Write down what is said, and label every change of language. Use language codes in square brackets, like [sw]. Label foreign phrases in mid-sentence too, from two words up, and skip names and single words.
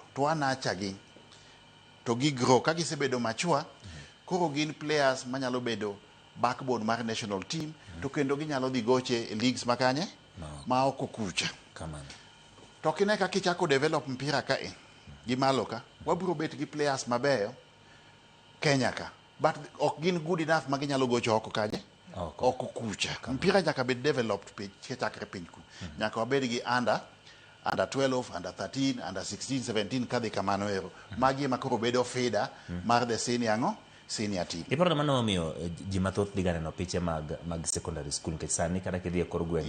[luo] To wanacha gi to gi grow ka gisebedo mature koro gin players manyalo bedo backbone mar [en] national team [luo] to kendo ginyalo dhi goche e leagues makanye ma oko kucha. To kine ka kichako develop mpira ka gi malo ka wabiro bet gi players mabeyo Kenya ka but ok gin [en] good enough [luo] ma ginyalo gocho oko kaje oko kucha. Mpira nyaka bed developed chakre piny ku. Nyaka wabed gi [en] under 12, under 13, under 16, 17 [luo] kadhi kamano ero. Magi ma koro bedo feeder mar [en] the senior team. [luo] Iparo mano omiyo ji mathoth digane no piche mag secondary school nikech sani kada kidhi e kor gweng'.